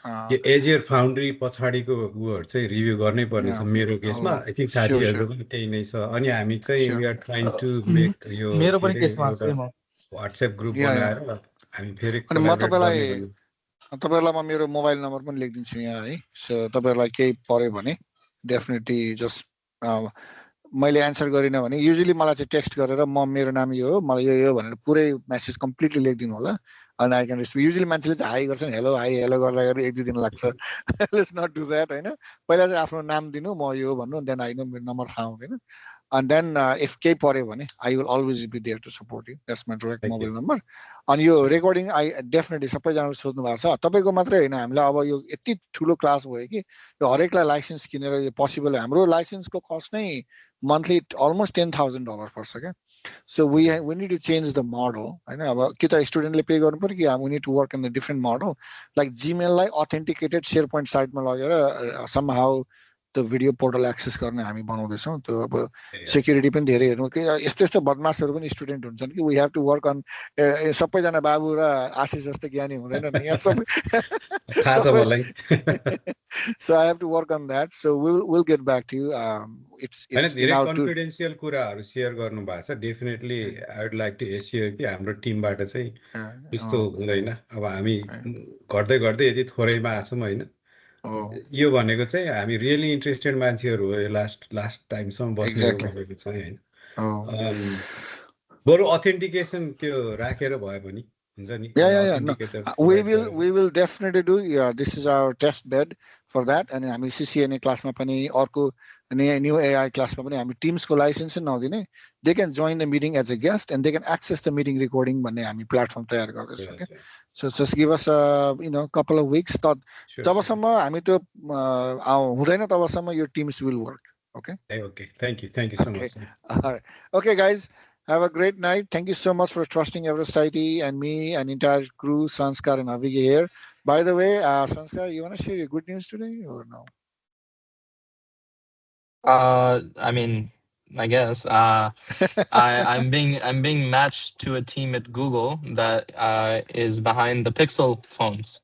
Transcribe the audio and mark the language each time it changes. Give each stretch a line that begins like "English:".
Nepali: यो एजियर फाउन्ड्री पछाडिको उयोहरू चाहिँ रिभ्यू गर्नै पर्ने छ मेरो केसमा.
English: I think
Nepali: साथीहरूको पनि त्यही नै छ. अनि हामी चाहिँ
English: we are trying to make यो
Nepali: मेरो पनि केसमा व्हाट्सएप ग्रुप बनाएर हामी फेरि तपाईहरुलाई म मेरो मोबाइल नम्बर पनि लेखिदिन्छु यहाँ है. सो तपाईहरुलाई केही पर्यो भने डेफिनेटली जस्ट मैले एन्सर गरिनँ भने युजुअली मलाई चाहिँ टेक्स्ट गरेर म मेरो नाम यो हो, मलाई यो भनेर पुरै मेसेज कम्प्लिटली लेखिदिनु होला.
English: and I can respond.
Nepali: Usually मान्छेले चाहिँ हाई गर्छन्, हेलो हाई हेलो गर्दा गर्दा 1-2 दिन लाग्छ.
English: Let's not do that, हैन.
Nepali: पहिला चाहिँ आफ्नो नाम दिनु, म यो भन्नु,
English: then I know
Nepali: मेरो नम्बर थाहा हुँदैन.
English: And then if
Nepali: केही पर्यो भने
English: I will always be there to support you. That's my direct mobile number.
Nepali: And यो recording
English: I definitely
Nepali: सबैजनाले सोध्नु भएको छ. तपाईको मात्रै हैन, हामीलाई अब यो यति ठुलो क्लास भयो कि यो हरेकलाई लाइसेन्स किनेर यो पोसिबल. हाम्रो लाइसेन्सको कस्ट नै monthly almost $10,000 पर्छ के.
English: So we need to change the model.
Nepali: हैन, अब कि त स्टुडेन्टले पे गर्नु पर्यो कि
English: we need to work in the different model.
Nepali: Like Gmail लाई authenticated SharePoint साइटमा लगेर
English: somehow the video portal access
Nepali: गर्ने हामी बनाउँदैछौँ. त्यो अब सेक्युरिटी पनि धेरै हेर्नु कि यस्तो यस्तो बदमासहरू पनि स्टुडेन्ट हुन्छन् कि
English: we have to work on
Nepali: सबैजना बाबु र आशिष जस्तो ज्ञानी हुँदैन नि यहाँ सबै. थाहा छ मलाई.
English: So I have to work on that. So we'll get back to you. It's
Nepali: धेरै कन्फिडेन्शियल कुराहरू शेयर गर्नु भएको छ. Definitely
English: I would like to assure
Nepali: कि हाम्रो टिमबाट चाहिँ यस्तो हुँदैन. अब हामी गर्दै गर्दै यदि थोरैमा आछौँ हैन, यो भनेको चाहिँ हामी रियली इन्ट्रेस्टेड मान्छेहरू हो. लास्ट टाइमसम्म बस्ने भनेको चाहिँ हैन. बरु अथेन्टिकेसन त्यो राखेर भयो भने हुन्छ नि.
English: No. We will definitely do. Yeah, this is our test bed for that.
Nepali: And हामी CCNA क्लासमा पनि अर्को new AI क्लासमा पनि हामी टिम्सको लाइसेन्स नदिने.
English: They can join the meeting as a guest and they can access the meeting recording
Nepali: भन्ने हामी प्लेटफर्म तयार गर्दैछौँ के.
English: So just give us a couple of weeks.
Nepali: जबसम्म हामी त्यो हुँदैन तबसम्म
English: your teams will work. Okay. Okay. Thank you so much. All right. Okay, guys. Have a great night. Thank you so much for trusting Everest IT and me and entire crew, Sanskar and Avige here. By the way, Sanskar, you want to share your good news today or no? I mean, I guess I'm being matched to a team at Google that is behind the Pixel phones.